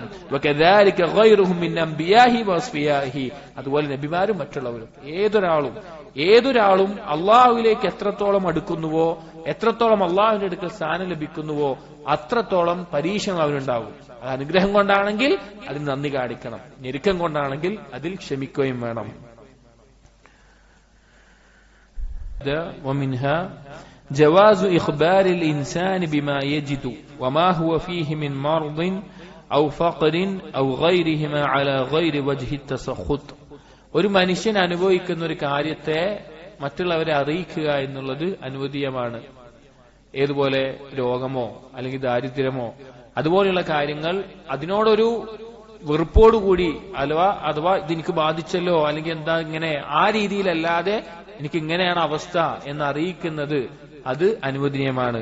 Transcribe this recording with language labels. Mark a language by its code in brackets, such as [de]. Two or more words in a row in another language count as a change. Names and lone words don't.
[ar] وكذلك غيرهم من الأنبياء والأصفياء, [ml] അതുപോലെ നബിമാരും മറ്റുള്ളവരും ഏതൊരാളും അള്ളാഹുവിലേക്ക് എത്രത്തോളം അടുക്കുന്നുവോ, എത്രത്തോളം അള്ളാഹുവിന്റെ അടുക്കൽ സ്ഥാനം ലഭിക്കുന്നുവോ അത്രത്തോളം പരീക്ഷണം അവരുണ്ടാവും. അത് അനുഗ്രഹം കൊണ്ടാണെങ്കിൽ അതിന് നന്ദി കാണിക്കണം, ഞെരുക്കം കൊണ്ടാണെങ്കിൽ അതിൽ ക്ഷമിക്കുകയും വേണം. [ar] ومنها جواز إخبار الإنسان بما يجد وما هو فيه من مرض أو فقر أو غيرهما على غير وجه التسخط. [ml] ഒരു മനുഷ്യൻ അനുഭവിക്കുന്ന ഒരു കാര്യത്തെ മറ്റുള്ളവരെ അറിയിക്കുക എന്നുള്ളത് അനുവദീയമാണ്. ഏതുപോലെ രോഗമോ അല്ലെങ്കിൽ ദാരിദ്ര്യമോ അതുപോലെയുള്ള കാര്യങ്ങൾ അതിനോടൊരു വെറുപ്പോടുകൂടി അഥവാ ഇതെനിക്ക് ബാധിച്ചല്ലോ അല്ലെങ്കിൽ എന്താ ഇങ്ങനെ ആ രീതിയിലല്ലാതെ എനിക്ക് ഇങ്ങനെയാണ് അവസ്ഥ എന്ന് അറിയിക്കുന്നത് അത് അനുവദനീയമാണ്.